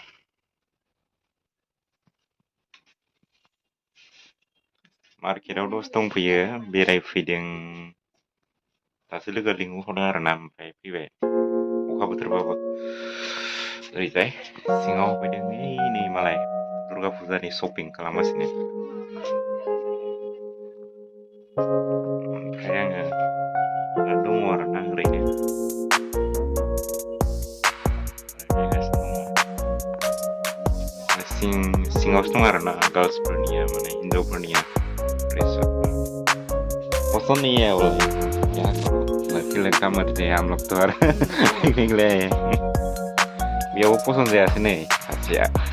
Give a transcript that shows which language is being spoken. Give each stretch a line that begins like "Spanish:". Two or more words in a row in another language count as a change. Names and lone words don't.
Bodo: Marketआव दसे दंफैयो बेरायफैदों दासो लोगो लिंहरदों आरो ना ओमफ्राय फैबाय अखा बोथोरबाबो ओरैजाय सिङाव फैदों नै मालाय दुर्गा फुजानि शपिं खालामगासिनो ओमफ्राय आङो दा दङ आरो ना ओरैनो सिङावसो दं आरो ना गर्ल्सफोरनिया माने हिन्जावफोरनिया
Hindi: पसंद नहीं है वो क्या करो लड़की लड़का मर्जी हम लोग तो यार निकले
Bodo: बेयाव पसंद जायासै नै सासेया